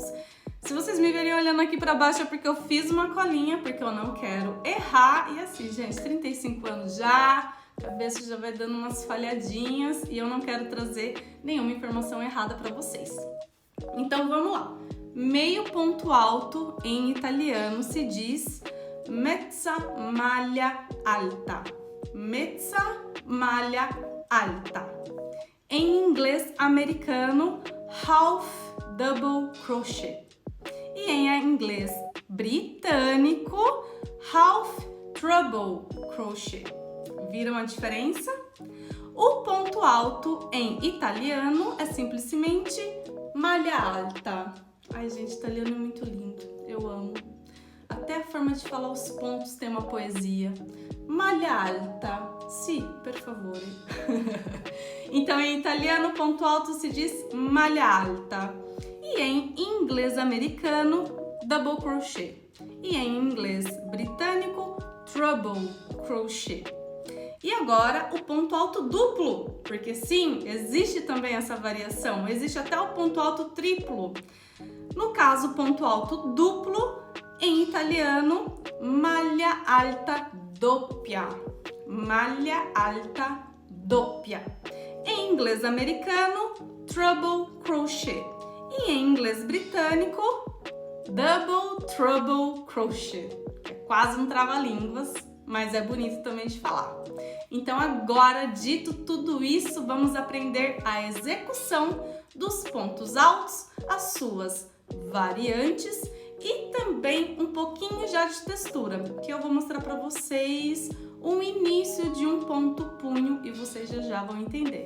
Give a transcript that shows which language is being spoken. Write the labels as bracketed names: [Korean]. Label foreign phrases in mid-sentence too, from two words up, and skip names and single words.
[Portuguese] Se vocês me verem olhando aqui para baixo é porque eu fiz uma colinha, porque eu não quero errar. E assim, gente, 35 anos já, a cabeça já vai dando umas falhadinhas e eu não quero trazer nenhuma informação errada para vocês. Então vamos lá. Meio ponto alto em italiano se diz [Italian] mezza maglia alta. Mezza maglia alta. [Portuguese] Em inglês americano, [English] half double crochet. [Portuguese] E em inglês britânico, [English] half treble crochet. [Portuguese] Viram a diferença? O ponto alto em italiano é simplesmente [Italian] maglia alta. [Portuguese] Ai, gente, italiano é muito lindo. Eu amo. Até a forma de falar os pontos tem uma poesia. [Italian] Maglia alta. Sì, per favore. [Portuguese] Então, em italiano, ponto alto se diz [Italian] maglia alta. [Portuguese] E em inglês americano, [English] double crochet. [Portuguese] E em inglês britânico, [English] treble crochet. [Portuguese] E agora, o ponto alto duplo. Porque sim, existe também essa variação. Existe até o ponto alto triplo. No caso, ponto alto duplo, em italiano, [Italian] maglia alta doppia. Maglia alta doppia. [Portuguese] Em inglês americano, [English] treble crochet. [Portuguese] E em inglês britânico, [English] double treble crochet. [Portuguese] É quase um trava-línguas, mas é bonito também de falar. Então agora, dito tudo isso, vamos aprender a execução dos pontos altos, as suas variantes e também um pouquinho já de textura, que eu vou mostrar para vocês o início de um ponto punho e vocês já vão entender.